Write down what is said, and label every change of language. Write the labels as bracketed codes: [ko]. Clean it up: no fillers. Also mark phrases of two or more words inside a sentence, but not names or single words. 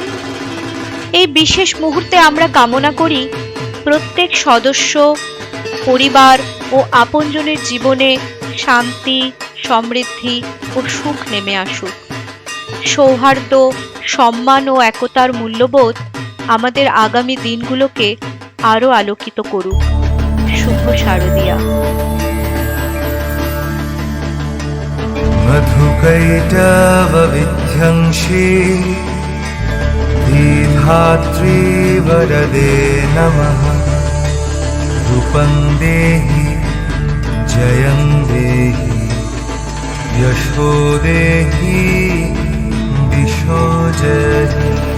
[bn] এই বিশেষ মুহূর্তে আমরা কামনা করি প্রত্যেক সদস্য, পরিবার ও আপনজনের জীবনে শান্তি, সমৃদ্ধি ও সুখ নেমে আসুক। সৌহার্দ্য, সম্মান ও একতার মূল্যবোধ আমাদের আগামী দিনগুলোকে আরো আলোকিত করুক। শুভ শারদিয়া। [sa] मधुकैटवविध्यंशी धीधात्री वरदे नमः। रूपं देहि जयं देहि यशो देहि दिशो जयहि।